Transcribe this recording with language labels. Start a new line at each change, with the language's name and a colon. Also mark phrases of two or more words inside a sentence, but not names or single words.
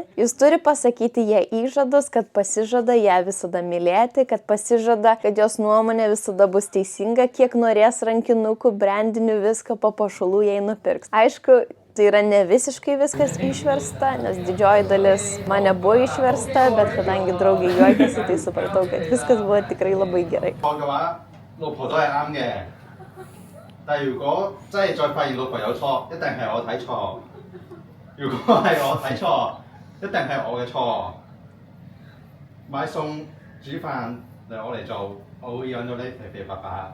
Lithuanian: Jis turi pasakyti jai įžadus, kad pasižada ją visada mylėti, kad pasižada, kad jos nuomonė visada bus teisinga, kiek norės rankinukų, brandinių, visko papuošalų jai nupirks. Aišku, tai yra ne visiškai viskas išversta, nes didžioji dalis man nebuvo išversta, bet kadangi draugai juokėsi, tai supratau, kad viskas buvo tikrai labai gerai.
Cantonese: 老婆都係啱嘅，但係如果真係再發現老婆有錯，一定係我睇錯。如果係我睇錯，一定係我嘅錯。買餸煮飯由我嚟做，我會養到你肥肥白白。